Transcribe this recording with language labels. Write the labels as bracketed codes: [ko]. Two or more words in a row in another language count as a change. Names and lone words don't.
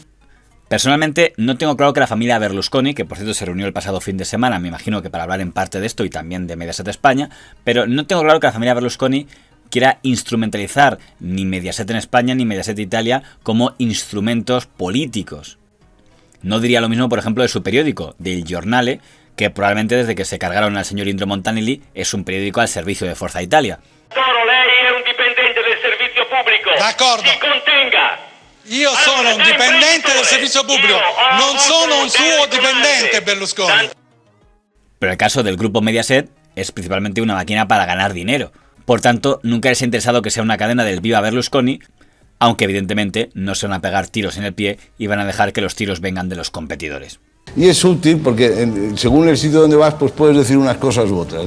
[es] Personalmente no tengo claro que la familia Berlusconi, que por cierto se reunió el pasado fin de semana, me imagino que para hablar en parte de esto y también de Mediaset España, pero no tengo claro que la familia Berlusconi quiera instrumentalizar ni Mediaset en España ni Mediaset Italia como instrumentos políticos. No diría lo mismo, por ejemplo, de su periódico, del Giornale, que probablemente desde que se cargaron al señor Indro Montanelli es un periódico al servicio de Forza Italia. [it] Lei è un dipendente del servizio pubblico. D'accordo. Si contenga. Io sono un dipendente del servizio pubblico, non sono un suo dipendente, Berlusconi. [es] Pero el caso del grupo Mediaset es principalmente una máquina para ganar dinero. Por tanto, nunca les ha interesado que sea una cadena del Viva Berlusconi, aunque evidentemente no se van a pegar tiros en el pie y van a dejar que los tiros vengan de los competidores. Y es útil porque según el sitio donde vas, pues puedes decir unas cosas u otras, ¿no?